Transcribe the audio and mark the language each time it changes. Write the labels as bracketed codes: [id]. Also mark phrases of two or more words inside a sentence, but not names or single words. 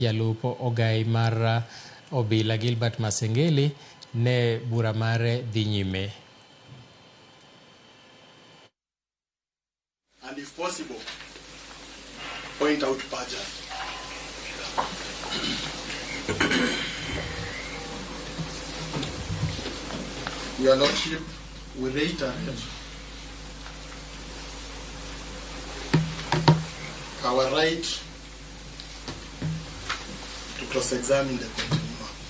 [luo] Jalupo ogai mar obila Gilbert Masengeli ne bura mare dhi nyime. [en] And if possible, point out Paja. Your Lordship, we reiterate our right to cross-examine the continuer.